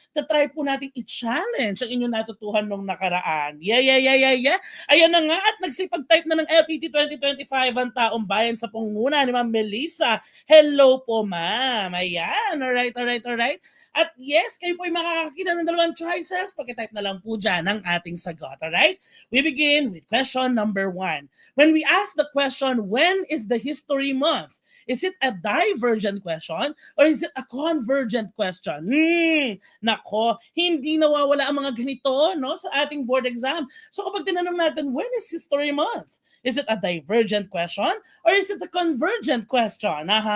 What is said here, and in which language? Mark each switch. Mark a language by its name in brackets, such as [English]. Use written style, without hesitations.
[Filipino] Tatry po natin i-challenge ang inyong natutuhan nung nakaraan. [English] Yeah. [Filipino] Ayan na nga, at nagsipag-type na ng LPT 2025 ang taong bayan sa pangunguna ni Ma'am Melissa. Hello po, ma'am. Ayan. Alright. At yes, kayo po ay makakakita ng dalawang choices. Pagka-type na lang po dyan ang ating sagot. [English] Alright? We begin with question number 1. When we ask the question, when is the history month? Is it a divergent question or is it a convergent question? [Filipino] Nako, hindi nawawala ang mga ganito, no, sa ating board exam. So kapag tinanong natin, [English] when is history month? Is it a divergent question or is it a convergent question?